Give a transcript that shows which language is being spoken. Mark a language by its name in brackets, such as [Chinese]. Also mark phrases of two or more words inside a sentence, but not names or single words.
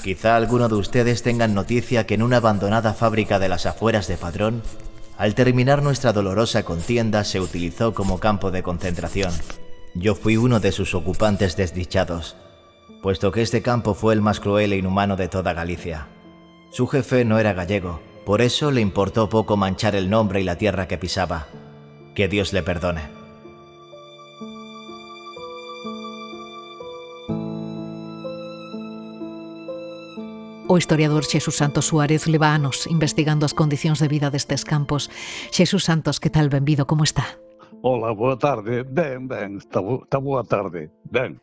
[Spanish] Quizá alguno de ustedes tengan noticia que en una abandonada fábrica de las afueras de Padrón, al terminar nuestra dolorosa contienda, se utilizó como campo de concentración. Yo fui uno de sus ocupantes desdichados, puesto que este campo fue el más cruel e inhumano de toda Galicia. Su jefe no era gallego, por eso le importó poco manchar el nombre y la tierra que pisaba. Que Dios le perdone. [Galician] O historiador Xesús Santos Suárez leva anos investigando as condicións de vida destes campos. Xesús Santos, que tal? Benvido, como está? Hola, boa tarde. Ben, está boa tarde. Ben.